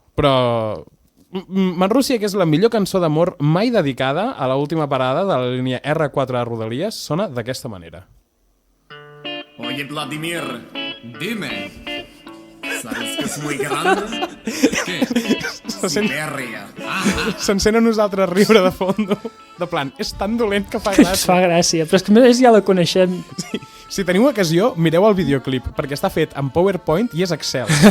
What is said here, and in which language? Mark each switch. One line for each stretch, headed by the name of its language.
Catalan: Però Manrússia, que és la millor cançó d'amor mai dedicada a l'última parada de la línia R4 de Rodalies, sona d'aquesta manera.
Spanish: Oye, Vladimir, dime, ¿sabes que es muy grande? ¿Qué? Siberia.
Catalan: S'encén a nosaltres riure de fondo. De plan, és tan dolent que fa gràcia. Fa gràcia, però és que a més ja la coneixem. Sí. Si teniu ocasió, mireu el videoclip, perquè està fet en PowerPoint i és Excel.